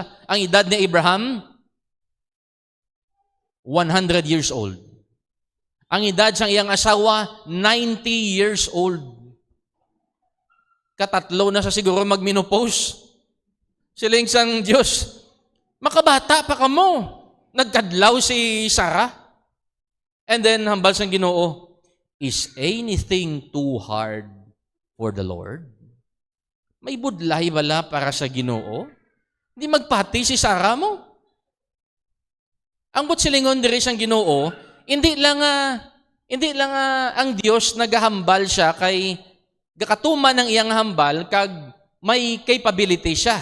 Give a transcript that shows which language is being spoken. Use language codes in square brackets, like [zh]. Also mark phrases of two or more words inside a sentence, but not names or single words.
[hil] Ang edad ni Abraham 100 [en] years old. [hil] Ang edad sang iyang asawa 90 [en] years old. [hil] Katatlo na sa siguro magmenopause. Siling sang Diyos, makabata pa kamo. Nagkadlaw si Sarah. [en] And then [hil] hambal sang Ginoo, [en] is anything too hard for the Lord? [hil] May budlay bala para sa Ginoo? Hindi magpati si Sarah mo. Ang butsilingon diri sang Ginoo, hindi lang ang Dios nagahambal siya kay gakatuman ng iyang hambal kag may capability siya.